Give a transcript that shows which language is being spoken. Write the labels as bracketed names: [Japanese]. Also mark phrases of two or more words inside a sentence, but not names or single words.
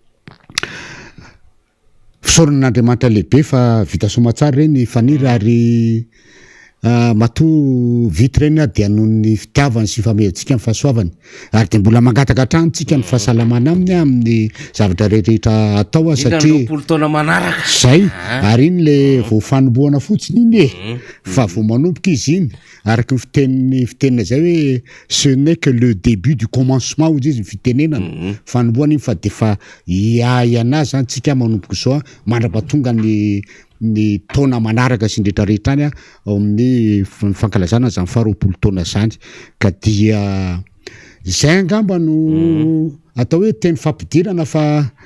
[Malagasy] fisaoran'Andriamanitra lehibe fa vita somatsara reny faniry ary matoa vita reny dia noho ny fitiavany sy famehantsika amin'ny fahasoavany ary de mbola mangataka hatranytsika ny fahasalamana aminy amin'ny zavatra rehetrarehetra atao satria taona manaraka zay ary iny le vao fanombohana fotsiny iny fa vao manomboka izy iny araky ny fitenina zay hoe [French] ce n'est que le début du commencement [Malagasy] hozy izy ny fitenenana fanombohana iny fa de fa iana zany tsika manomboka zao mandrapatonga ny taona manaraka sy ndretrarehetra any ao amin'ny fankalazana zany 20 taona zany ka dia zay angamba no atao hoe teny fampidirana fa